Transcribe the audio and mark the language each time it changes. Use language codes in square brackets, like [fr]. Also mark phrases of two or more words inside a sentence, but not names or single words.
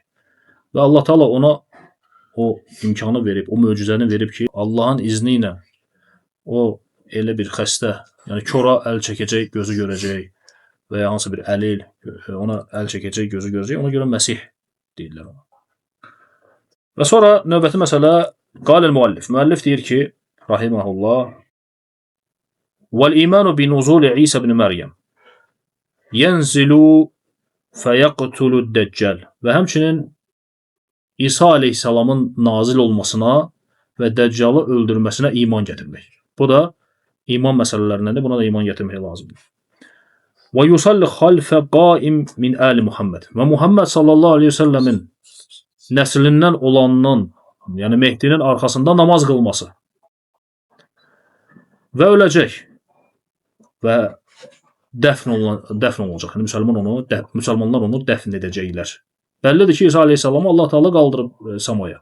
[az] Və Allah Teala ona o imkanı verib, o möcüzəni verib ki, Allahın izni ilə o elə bir xəstə, yəni kora əl çəkəcək, gözü görəcək və ya hansı bir əlil ona əl çəkəcək, gözü görəcək. Ona görə Məsih deyirlər ona. Və sonra növbəti məsələ qalil müəllif. Müəllif deyir ki, rahiməhullah, [ar] وَالْإِيمَانُ بِنُزُولِ عِيسَى بْنِ مَرْيَمْ يَنْزِلُ فَيَقْتُلُ الدَّجَّالِ [az] Və həmçinin İsa aleyhissalamın nazil olmasına və Dəccalı öldürməsinə iman gətirmək. Bu da iman məsələlərindəndir. Buna da iman gətirmək lazımdır. [ar] وَيُصَلِّ خَلْفَ قَائِمْ مِنْ آلِ Muhammed [az] Və Muhammed [ar] صلى الله عليه وسلم [az] nəslindən olanın, yəni Mehdinin arxasında namaz qılması və öləcək və dəfn olacaq. Yəni müsəlmanlar onu dəfn edəcəklər. Bəllidir ki, İsa aleyhissalamı Allah Teala qaldırıb səmaya.